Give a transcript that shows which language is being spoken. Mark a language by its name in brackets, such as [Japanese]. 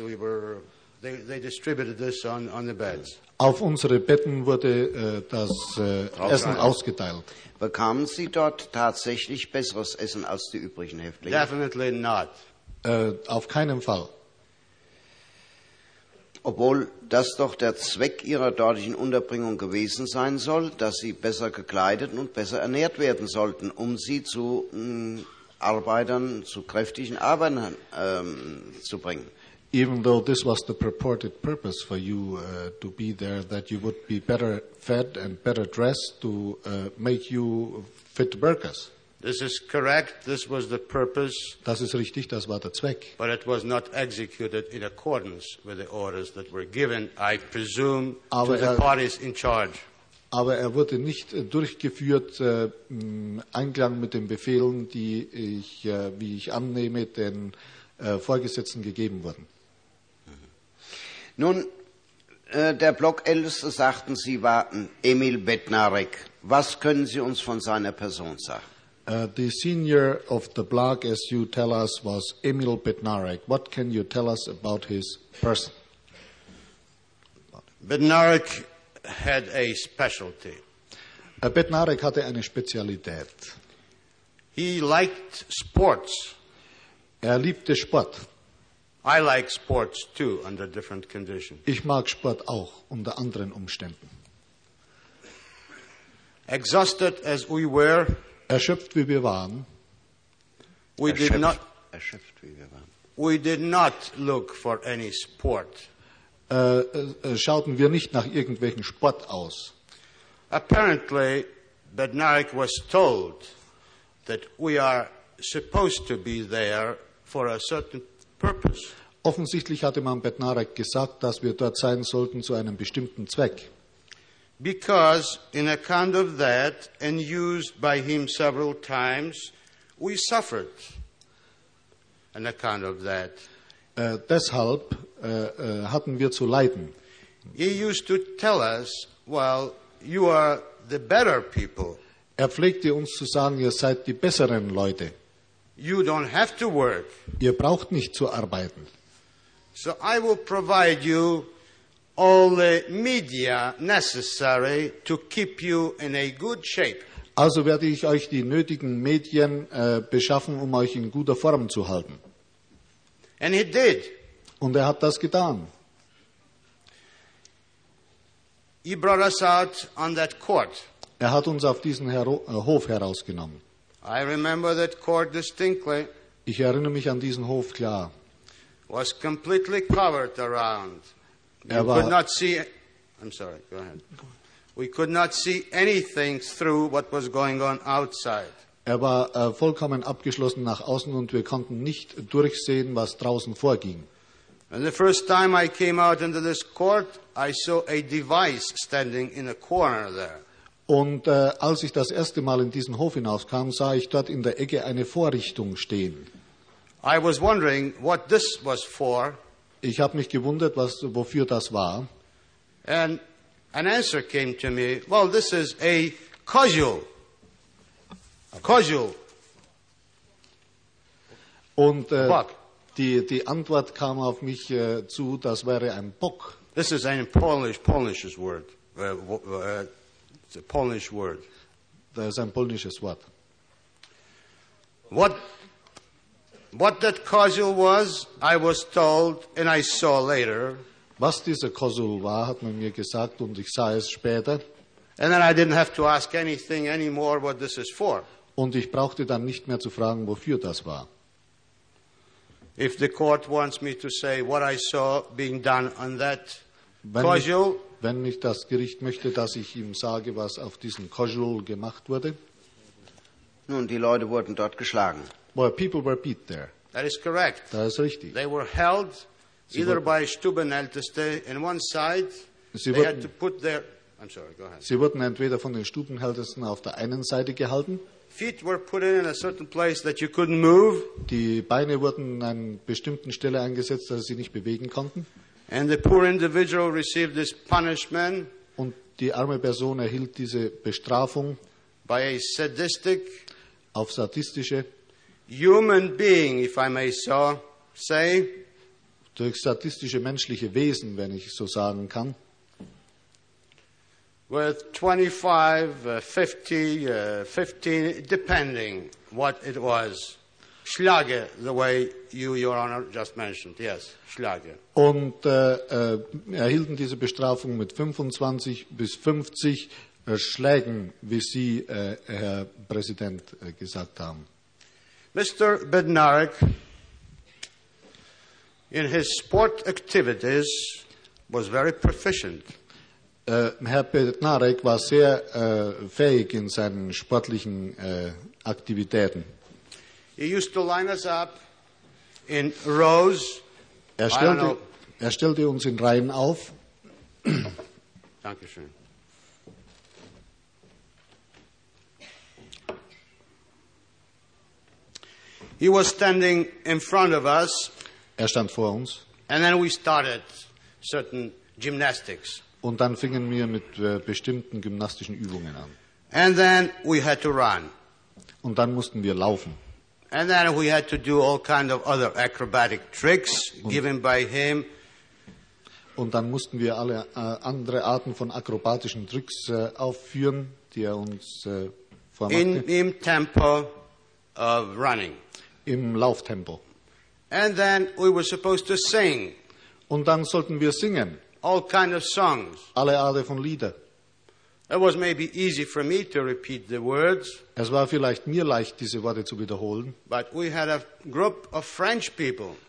[English] We were they distributed this on the beds. [German] Auf unsere Betten wurde das Essen ausgeteilt. Bekamen Sie dort tatsächlich besseres Essen als die übrigen Häftlinge? [English] Definitely not. [German] Auf keinen Fall. Obwohl das doch der Zweck Ihrer dortigen Unterbringung gewesen sein soll, dass Sie besser gekleidet und besser ernährt werden sollten, um Sie zu Arbeitern, zu kräftigen Arbeitern zu bringen. [English] Even though this was the purported purpose for you to be there, that you would be better fed and better dressed to make you fit workers. This is correct. This was the purpose. [German] Das ist richtig, das war der Zweck. [English] But it was not executed in accordance with the orders that were given, I presume, aber to the parties in charge. [German] Aber er wurde nicht durchgeführt im Einklang mit den Befehlen, die ich, wie ich annehme, den Vorgesetzten gegeben wurden. Nun, der Blockälteste, sagten Sie, war Emil Bednarek. Was können Sie uns von seiner Person sagen? [English] The senior of the block, as you tell us, was Emil Bednarek. What can you tell us about his person? Bednarek had a specialty. [German] Bednarek hatte eine Spezialität. [English] He liked sports. [German] Er liebte Sport. [English] I like sports too, under different conditions. [German] Ich mag Sport auch, unter anderen Umständen. [English] Exhausted as we were, [German] erschöpft wie wir waren, [English] we did not look for any sport. [German] Schauten wir nicht nach irgendwelchen Sport aus. [English] Apparently, Bednarek was told that we are supposed to be there for a certain purpose. [German] Offensichtlich hatte man Bednarek gesagt, dass wir dort sein sollten zu einem bestimmten Zweck. [English] Because in account of that and used by him several times, we suffered an account of that. [German] Deshalb hatten wir zu leiden. [English] He used to tell us, well, you are the better people. [German] Er pflegte uns zu sagen, ihr seid die besseren Leute. [English] You don't have to work. [German] Ihr braucht nicht zu arbeiten. [English] So I will provide you all the media necessary to keep you in a good shape. [German] Also werde ich euch die nötigen Medien beschaffen, um euch in guter Form zu halten. [English] And he did. [German] Und er hat das getan. [English] He brought us out on that court. [German] Er hat uns auf diesen Hof herausgenommen. [English] I remember that court distinctly. [German] Ich erinnere mich an diesen Hof klar. [English] Was completely covered around. We could not see. I'm sorry. Go ahead. We could not see anything through what was going on outside. [German] Er war vollkommen abgeschlossen nach außen und wir konnten nicht durchsehen, was draußen vorging. [English] And the first time I came out into this court, I saw a device standing in a corner there. [German] Und als ich das erste Mal in diesen Hof hinauskam, sah ich dort in der Ecke eine Vorrichtung stehen. [English] I was wondering what this was for. [German] Ich habe mich gewundert, was wofür das war. [English] And an answer came to me. Well, this is a cudgel. Cudgel. [German] Und die Antwort kam auf mich zu. Das wäre ein Bock. [English] This is a Polish's word. It's a Polish word. [German] Das ist ein polnisches Wort. [English] What that cudgel was, I was told, and I saw later. [German] Was dieser Cudgel war, hat man mir gesagt, und ich sah es später. [English] And then I didn't have to ask anything anymore what this is for. [German] Und ich brauchte dann nicht mehr zu fragen, wofür das war. [English] If the court wants me to say what I saw being done on that cudgel. [German] Wenn mich das Gericht möchte, dass ich ihm sage, was auf diesem Cudgel gemacht wurde. Nun, die Leute wurden dort geschlagen. [English] Well, people were beat there. That is correct. [German] Das ist richtig. [English] They were held either by Stubenälteste in one side. They had to put their. I'm sorry. Go ahead. [German] Sie wurden entweder von den Stubenältesten auf der einen Seite gehalten. [English] Feet were put in a certain place that you couldn't move. [German] Die Beine wurden an einer bestimmten Stelle eingesetzt, dass sie nicht bewegen konnten. [English] And the poor individual received this punishment. [German] Und die arme Person erhielt diese Bestrafung. [English] By a sadistic. [German] Auf sadistische. [English] Human being, if I may so say. [German] Durch statistische menschliche Wesen, wenn ich so sagen kann. [English] With 25, 50, 15, depending what it was. Schlage, the way you, Your Honor, just mentioned. Yes, Schlage. [German] Und erhielten diese Bestrafung mit 25 bis 50 Schlägen, wie Sie, Herr Präsident, gesagt haben. [English] Mr. Bednarik, in his sport activities, was very proficient. [German] Herr Bednarik war sehr fähig in seinen sportlichen Aktivitäten. [English] He used to line us up in rows. [German] Er stellte uns in Reihen auf. Danke schön. [English] He was standing in front of us. [German] Er stand vor uns. [English] And then we started certain gymnastics. [German] Und dann fingen wir mit bestimmten gymnastischen Übungen an. [English] And then we had to run. [German] Und dann mussten wir laufen. [English] And then we had to do all kind of other acrobatic tricks given by him. [German] Und dann mussten wir alle andere Arten von akrobatischen Tricks aufführen, die uns vormachte. Im Tempo [English] of running. [German] Im Lauftempo. [English] And then we were supposed to sing. [German] Und dann sollten wir singen. [English] All kind of songs. [German] Alle Arten von Lieder. [English] It was maybe easy for me to repeat the words. [German] Es war vielleicht mir leicht, diese Worte zu wiederholen. [English] But we had a group of French people.